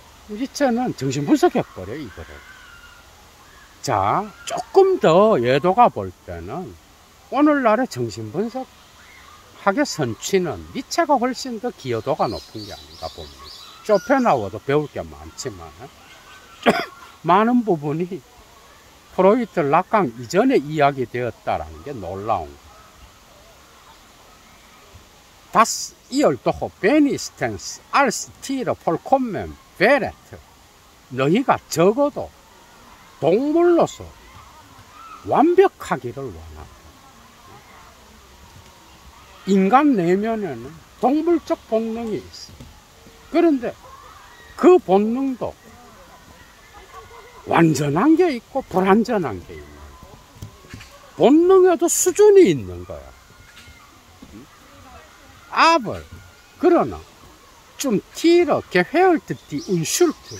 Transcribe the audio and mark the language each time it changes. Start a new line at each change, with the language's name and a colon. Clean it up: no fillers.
Korean: 니체는 정신 분석해버려, 이거를. 자, 조금 더 예도가 볼 때는 오늘날의 정신 분석학의 선취는 니체가 훨씬 더 기여도가 높은 게 아닌가 봅니다. 쇼펜하우어도 배울 게 많지만 많은 부분이 프로이트, 락강 이전에 이야기되었다라는 게 놀라운 거예요.
German: Das ihr doch wenigstens als Tiere vollkommen wäret.
Korean: 너희가 적어도 동물로서 완벽하기를 원한다. 인간 내면에는 동물적 본능이 있어. 그런데 그 본능도 완전한 게 있고 불완전한 게 있는 거예요. 본능에도 수준이 있는 거야.
German: aber,
Korean: 그러나, 좀
German: tiere, gehört die Unschuld.